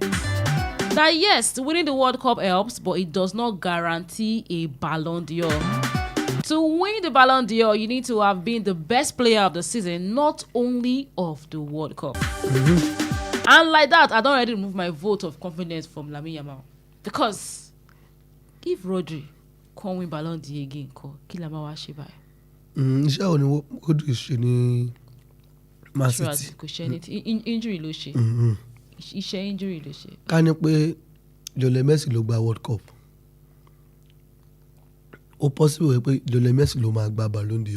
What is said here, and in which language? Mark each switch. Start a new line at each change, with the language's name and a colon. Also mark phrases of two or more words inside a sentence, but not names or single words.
English: That yes, winning the World Cup helps, but it does not guarantee a Ballon d'Or. To win the Ballon d'Or, you need to have been the best player of the season, not only of the World Cup. And like that, I don't already remove my vote of confidence from Lamine Yamal. Because if Rodri can't win Ballon d'Or again,
Yoruba: kí la máa wá ṣe báyìí? Iṣẹ́ wo ni Rodri ṣe ní Man City? Kò ṣe ní injury ló ṣe. Iṣẹ́ injury ló ṣe. Ká ní pé Lionel Messi ló gba World Cup. Ó possible pé Lionel Messi ló máa gba Ballon d'Or.